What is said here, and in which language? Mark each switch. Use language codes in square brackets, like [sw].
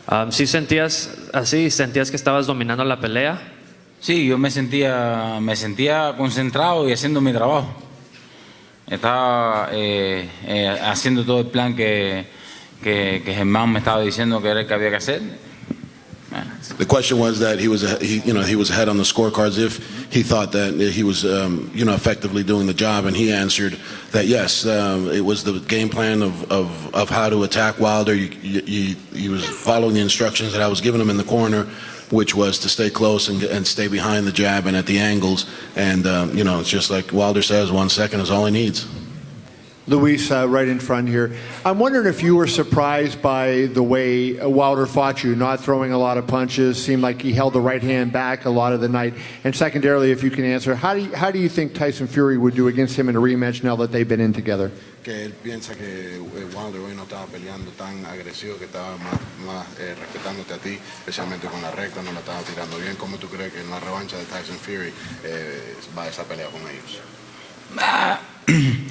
[es] ¿Sí sentías así? ¿Sentías que estabas dominando la pelea? Sí, yo me sentía concentrado y haciendo mi trabajo. Estaba haciendo todo el plan que Germán me estaba diciendo que era el que había que hacer. [en] The question was that he was ahead on the scorecards if he thought that he was effectively doing the job, and he answered that yes, it was the game plan of how to attack Wilder. He was following the instructions that I was giving him in the corner, which was to stay close and stay behind the jab and at the angles, and it's just like Wilder says, 1 second is all he needs. Luis, right in front here. I'm wondering if you were surprised by the way Wilder fought you, not throwing a lot of punches, seemed like he held the right hand back a lot of the night. And secondarily, if you can answer, how do you think Tyson Fury would do against him in a rematch now that they've been in together? [es] Que él piensa que Wilder hoy no estaba peleando tan agresivo, que estaba más respetándote a ti, especialmente con la recta, no la estaba tirando bien. ¿Cómo tú crees que en la revancha de Tyson Fury va esa pelea con ellos?